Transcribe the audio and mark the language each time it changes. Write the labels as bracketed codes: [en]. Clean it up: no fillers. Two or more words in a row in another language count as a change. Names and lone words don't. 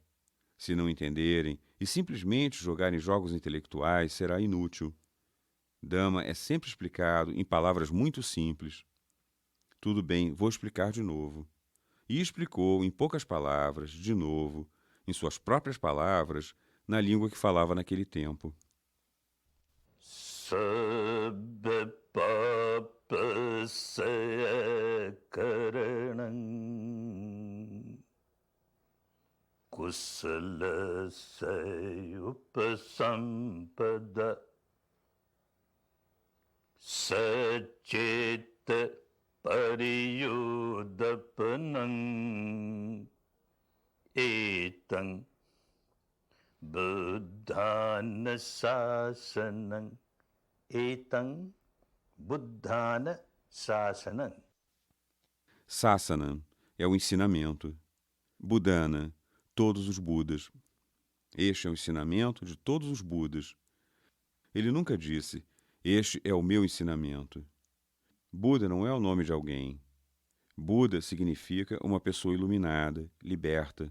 [pt] Se não entenderem e simplesmente jogarem jogos intelectuais, será inútil. Dhamma é sempre explicado em palavras muito simples. Tudo bem, vou explicar de novo. E explicou em poucas palavras, de novo, em suas próprias palavras, na língua que falava naquele tempo. [pi] Sabba papa saya karanam kusala sayupasampada sachita pariyudapanam etam buddhana sasanam etam buddhana sasanam. [pt] Sasanam é o ensinamento. Buddhana, todos os Budas. Este é o ensinamento de todos os Budas. Ele nunca disse, este é o meu ensinamento. Buda não é o nome de alguém. Buda significa uma pessoa iluminada, liberta.